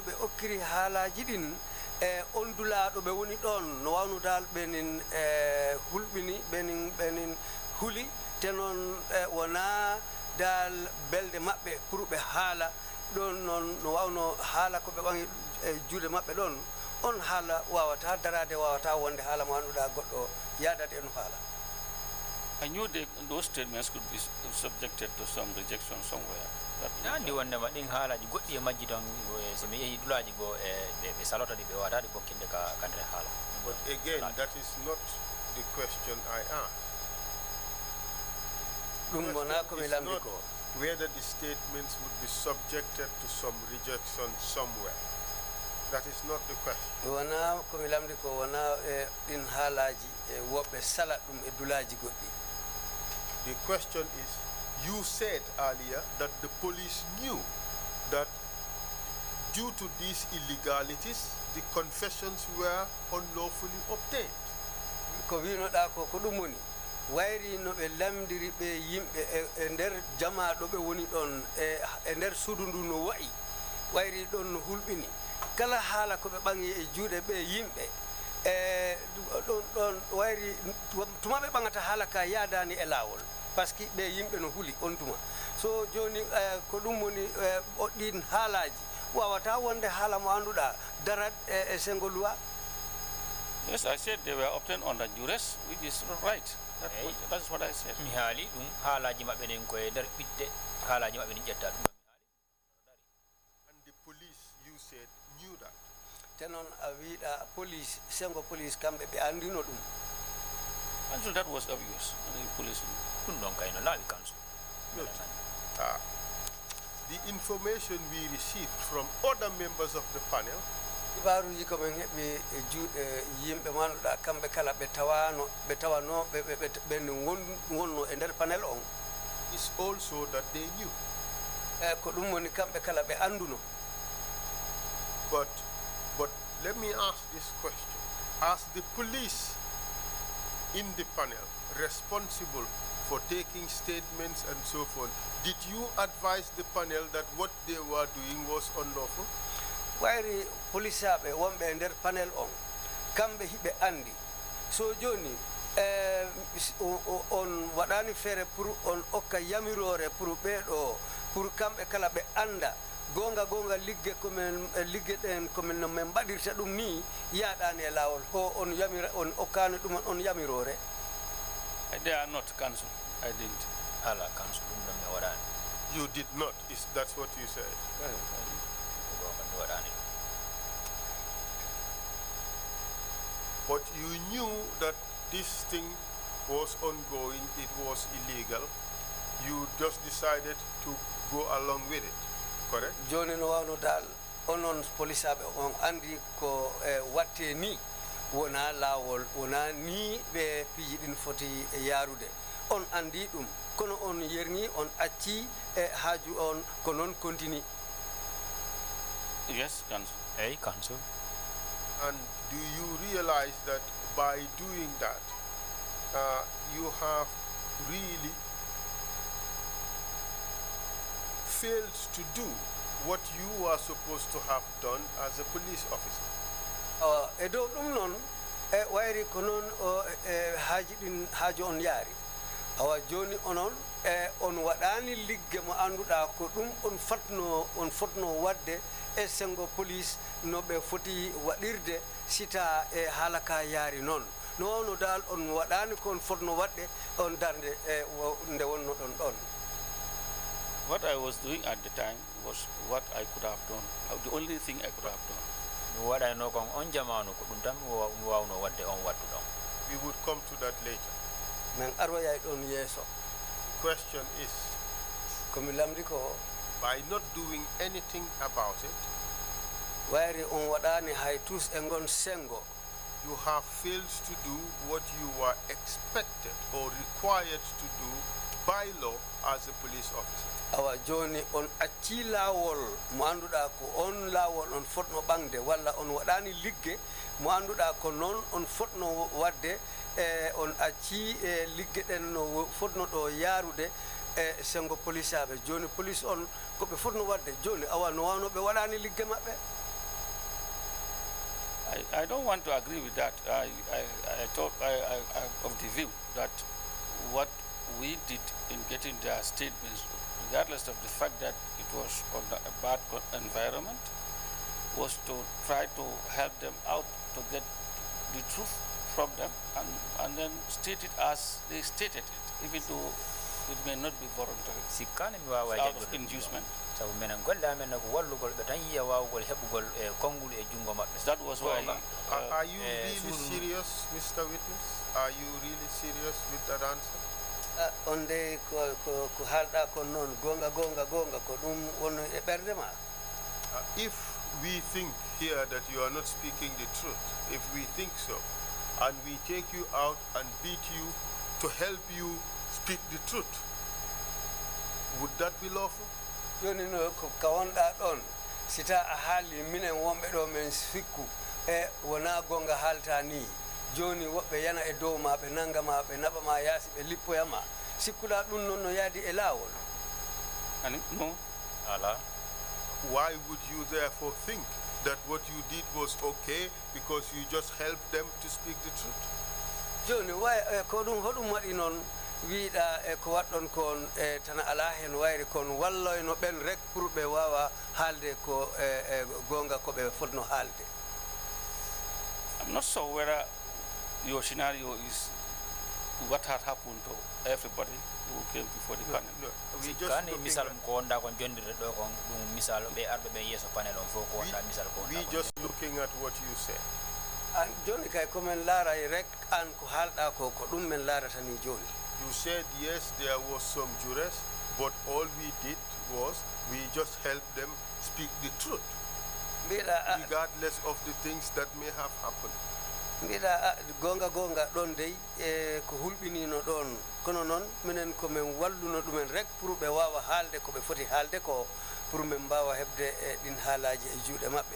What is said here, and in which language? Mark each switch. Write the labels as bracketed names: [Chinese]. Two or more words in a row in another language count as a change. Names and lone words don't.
[Fula] ɓe okkiri haalaji ɗin on dulaɗo ɓe woni ɗon no wawno dal ɓenin hulɓini ɓenin huli te noon wona dal belde maɓɓe pour ɓe haala ɗon noon no wawno haala ko ɓe ɓangi juuɗe maɓɓe ɗon on haala wawata darade wawata wonde haala mo anduɗa goɗɗo yadade eno haala. [English] I knew those statements could be subjected to some rejection somewhere. [Fula] Andi wondema ɗin haalaji goɗɗi e majji ton so mi yeehi dulaji goo ɓe salota ɗi ɓe wawata ɗi bokkinde ka kandre haala. [English] But again, that is not the question I asked. [Fula] ɗum wona komi lamdi ko [English] whether the statements would be subjected to some rejection somewhere. That is not the question. [Fula] wona komi lamdi ko wona ɗin haalaji woɓɓe salat ɗum e dulaji goɗɗi. [English] The question is, you said earlier that the police knew that due to these illegalities, the confessions were unlawfully obtained. [Fula] Ko winoɗa ko ɗum woni wayri no ɓe lamdiri ɓe yimɓe e nder jama ɗo ɓe woni ɗon e nder suudu ndu no wayi wayri ɗon no hulɓini kala haala ko ɓe ɓangi e juuɗe ɓe yimɓe ɗon wayri tuma ɓe ɓagata haala ka yaadani e laawol [French] par ce que [Fula] ɓe yimɓe no huli on tuma so joni ko ɗum woni ɗin haalaji wawata wonde haala mo anduɗa darat e sengo loi. [English] Yes, I said they were obtained under duress, which is right. That's what I said. [Fula] Mi haali ɗum haalaji maɓɓe nen koye nder ɓiɗɗe haalaji maɓɓe nen ƴetta ɗum. [English] And the police, you said, knew that. [Fula] Te noon a wiiɗa police sengo police kamɓe ɓe andino ɗum. [English] And so that was obvious. The police knew. [Fula] Ɗum ɗon kayno laawi kanso. [English] Good. The information we received from other members of the panel, [Fula] ibaruji ko men heɓi e juuɗe yimɓe manduɗa kamɓe kala ɓe tawano ɓe wonno e nder panel on [English] is also that they knew. [Fula] Ko ɗum woni kamɓe kala ɓe anduno. [English] But let me ask this question. As the police in the panel responsible for taking statements and so forth, did you advise the panel that what they were doing was unlawful? [Fula] Wayri police aɓe wonɓe e nder panel on kamɓe hiɓe andi so joni on waɗani feere pour on okka yamirore pour ɓeeɗo pour kamɓe kala ɓe anda gonga ligge komin ligge ɗen komin no min mbaɗirta ɗum ni yaɗani e lawol ho on yamira on okkani ɗum on yamirore. [English] They are not council. I didn't. [Fula] Ala council ɗum ɗon mi waɗani. [English] You did not. That's what you said. But you knew that this thing was ongoing, it was illegal. You just decided to go along with it, correct? [Fula] Joni no wawno dal onon polisaɓe on andi ko watte ni wona lawol wona ni ɓe piiji ɗin foti yarude on andi ɗum kono on yerni on acci e haaju on ko noon continue. [English] Yes, council. Hey, council. And do you realize that by doing that, you have really failed to do what you are supposed to have done as a police officer? [Fula] E dow ɗum noon e wayri ko noon haaji ɗin haaju on yaari awa joni onon e on waɗani ligge mo annduɗa ko ɗum on fotno wadde e sengo police no ɓe foti waɗirde sita e haala ka yaari noon no wawno dal on waɗani kon fotno waɗde on darde e nde wonno ɗon ɗon. [English] What I was doing at the time was what I could have done. The only thing I could have done. [Fula] Mi waɗayno kon on jamanu ko ɗum tan mi wawno wadde on wattu ɗon. [English] We would come to that later. [Fula] Men arwayay ɗon yeeso. [English] The question is, [Fula] komi lamdi ko [English] by not doing anything about it, [Fula] wayri on waɗani hay tous e ngon sengo, [English] you have failed to do what you were expected or required to do by law as a police officer. [Fula] Awa joni on acci lawol mo annduɗa ko on lawol on fotno ɓangde walla on waɗani ligge mo annduɗa ko noon on fotno wadde e on acci e ligge ɗen no fotno ɗo yarude e sengo police aɓe joni police on koɓe fotno wadde joni awa no wawno ɓe waɗani ligge maɓɓe. [English] I don't want to agree with that. I thought I of the view that what we did in getting their statements, regardless of the fact that it was on a bad environment, was to try to help them out to get the truth from them and then state it as they stated it, even though it may not be voluntary. [Fula] Sikkani mi wawa [English] out of inducement. [Fula] Sabu menen golle amen ko wallugol ɓe tan yiya wawugol heɓugol e konngol e jungo maɓɓe. [English] That was why. Are you really serious, Mr. Witness? Are you really serious with that answer? [Fula] On de ko haalɗa kon noon gonga ko ɗum won e ɓerde ma. [English] If we think here that you are not speaking the truth, if we think so, and we take you out and beat you to help you speak the truth, would that be lawful? [Fula] Joni no ko kawonɗa ɗon sita a haali minen wonɓe ɗo men fikku e wona gonga haalta ni joni woɓɓe yana e dow ma ɓe nanga ma ɓe naɓa ma yaasi ɓe lippoyama sikkuɗa ɗum noon no yaadi e laawol. [English] No. [Fula] Ala. [English] Why would you therefore think that what you did was okay because you just helped them to speak the truth? [Fula] Joni way ko ɗum hoɗum waɗi noon wiiɗa e ko waɗɗon kon e tan ala hen wayri kon walloyno ɓen rek pour ɓe wawa haalde ko e gonga ko ɓe fotno haalde. [English] I'm not sure whether your scenario is what had happened to everybody who came before the panel. No, we [Fula] Sikkani misal ko wonda kon jondirde ɗo kon ɗum misal ɓe arɓe ɓe yeeso panel on fof ko wonda misal ko wonda. [English] We just looking at what you said. [Fula] An joni kay komin laaray rek an ko haalɗa ko ko ɗum men laarata ni joni. [English] You said yes, there was some jurors, but all we did was we just helped them speak the truth, regardless of the things that may have happened. [Fula] Mbiɗa gonga ɗon dey e ko hulɓinino ɗon kono noon minen komin walluno ɗumen rek pour ɓe wawa haalde ko ɓe foti haalde ko pour min mbawa heɓde e ɗin haalaji e juuɗe maɓɓe.